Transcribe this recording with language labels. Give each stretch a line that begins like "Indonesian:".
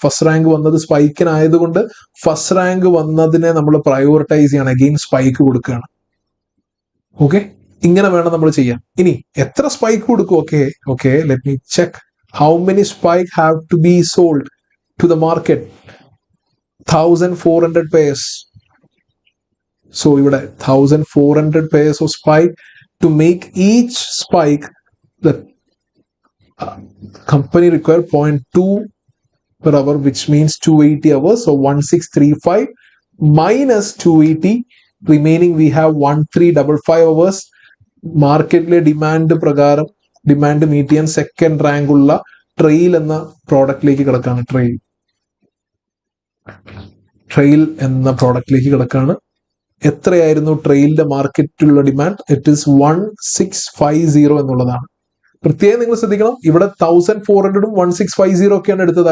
Malayalam: First rank വന്നത് സ്പൈക്കിനായതുകൊണ്ട് first rank വന്നതിനെ നമ്മൾ പ്രയോറിറ്റൈസ് ചെയ്യണം. അഗെയിൻ സ്പൈക്ക് കൊടുക്കുകയാണ്. ഓക്കെ, ഇങ്ങനെ വേണം നമ്മൾ ചെയ്യാൻ. ഇനി എത്ര സ്പൈക്ക് കൊടുക്കും? Okay
English: Let me check how many spike have to be sold to the market. 1400 pairs. So
Malayalam: ഇവിടെ
English: 1400 pairs of spike. To make each spike, the company require 0.2 per hour, which means 280 hours. So 1635 minus 280. Remaining we have 1355 hours.
Malayalam: മാർക്കറ്റിലെ demand പ്രകാരം demand meet ചെയ്യാൻ second rank ഉള്ള trail എന്ന പ്രോഡക്റ്റിലേക്ക് കിടക്കാണ്. Trail എന്ന പ്രോഡക്റ്റിലേക്ക് കിടക്കാണ്. എത്രയായിരുന്നു ട്രെയിലിന്റെ മാർക്കറ്റിലുള്ള ഡിമാൻഡ്?
English: it is
Malayalam: 1650 എന്നുള്ളതാണ്. പ്രത്യേകം നിങ്ങൾ ശ്രദ്ധിക്കണം, ഇവിടെ 1400ഉം 1650 ഒക്കെയാണ് എടുത്തത്.